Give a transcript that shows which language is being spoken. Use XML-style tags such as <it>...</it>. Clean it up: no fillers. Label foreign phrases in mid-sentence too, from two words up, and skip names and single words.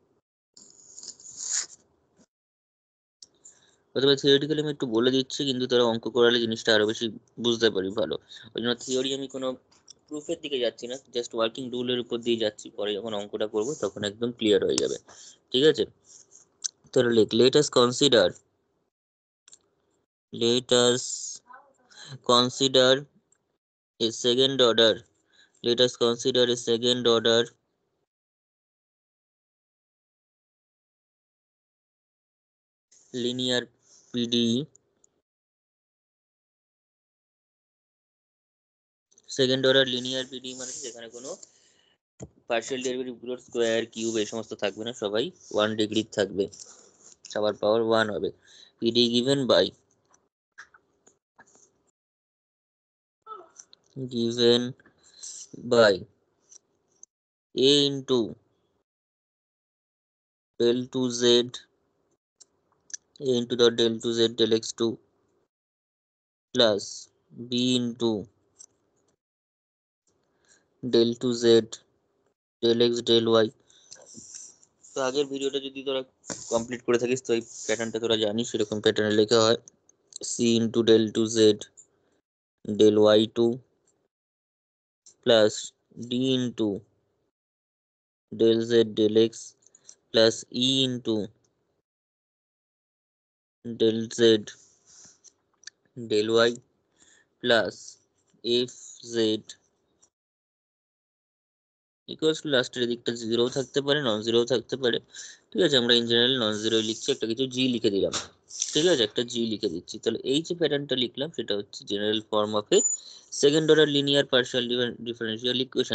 <bn>অথবা থিওরিটিক্যালি আমি একটু বলে দিচ্ছি, কিন্তু তারা অঙ্ক করালে জিনিসটা আরো বেশি বুঝতে পারি ভালো। ওই জন্য থিওরি আমি কোনো প্রুফের দিকে যাচ্ছি না,</bn> <en>just working</en> <bn>রুলের উপর দিয়ে যাচ্ছি, পরে যখন অঙ্কটা করবো তখন একদম ক্লিয়ার হয়ে যাবে। ঠিক আছে, তাহলে</bn> <en>let us consider a second order let us consider a second order linear PDE। second order linear PDE</en> <bn>মানে যেখানে কোনো</bn> <en>partial derivative</en> <bn>গুলোর স্কোয়ার, কিউব এই সমস্ত থাকবে না, সবাই 1 ডিগ্রি থাকবে, সবার পাওয়ার 1 হবে।</bn> <en>PD given by a into del 2z a into the del 2z del x2 plus b into del 2z del x del y।</en> <bn>তো আগের ভিডিওটা যদি তোরা কমপ্লিট করে থাকিস তো এই প্যাটার্নটা তোরা জানিস, এরকম প্যাটার্নে লেখা হয়</bn> <en>c into del 2z del y2 plus d into del z del x plus e into del z del y plus f z equals to</en> <bn>লাস্টের দিকটা জিরো থাকতে পারে,</bn> <en>non zero</en> <bn>থাকতে পারে। ঠিক আছে, আমরা</bn> <en>in general non zero</en> <bn>লিখছি, একটা কিছু জি লিখে দিলাম। ঠিক আছে, একটা জি লিখে দিচ্ছি। তাহলে এই যে প্যাটার্নটা লিখলাম সেটা হচ্ছে</bn> <en>general form of a second order linear partial differential equation.</en>